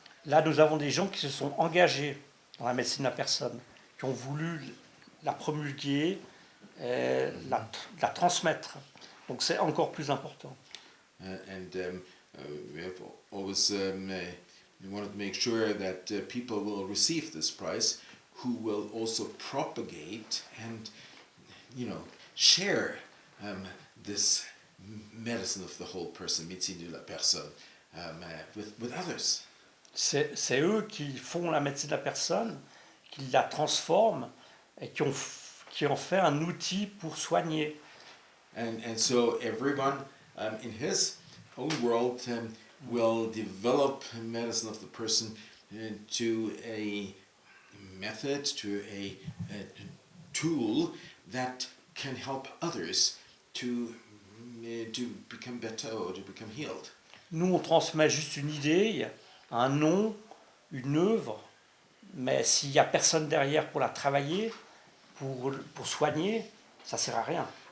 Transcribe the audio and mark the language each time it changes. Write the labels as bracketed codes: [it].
[fr] Là, nous avons des gens qui se sont engagés dans la médecine de la personne, qui ont voulu la promulguer, la transmettre. Donc c'est encore plus important. [en] We have always we wanted to make sure that people will receive this prize who will also propagate and, share this medicine of the whole person, [fr] médecine de la personne, [en] with others. [fr] C'est eux qui font la médecine de la personne, qui la transforment et qui en fait un outil pour soigner. [en] And so everyone in his own world will develop medicine of the person to a method, to a tool that can help others to become better or to become healed. [fr] Nous, on transmet juste une idée, un nom, une œuvre, mais s'il n'y a personne derrière pour la travailler, pour soigner, ça ne sert à rien.